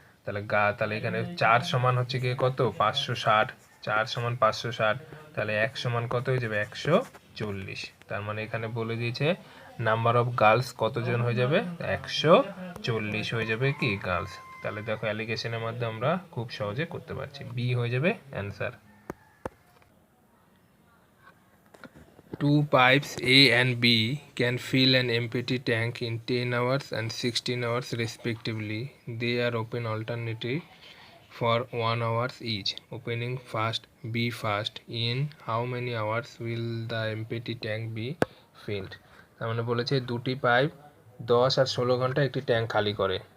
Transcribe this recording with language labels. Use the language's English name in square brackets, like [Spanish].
[Bangla] তাহলে তাহলে এখানে 4 সমান হচ্ছে গিয়ে কত 560, 4 সমান 560, তাহলে 1 সমান কত হয়ে যাবে 140। তার মানে এখানে বলে দিয়েছে নাম্বার অফ গার্লস কতজন হয়ে যাবে, 140 হয়ে যাবে কি গার্লস। তাহলে দেখো অ্যালিগেশনের মধ্যে আমরা খুব সহজে করতে পারছি, বি হয়ে যাবে answer. [English] Two pipes A and B can fill an empty tank in 10 hours and 16 hours respectively. They are open alternately for 1 hour each. Opening first, B first. In how many hours will the empty tank be filled? [Bangla] তার মানে বলেছে দুটি pipe 10 আর 16 ঘন্টা একটি tank খালি করে।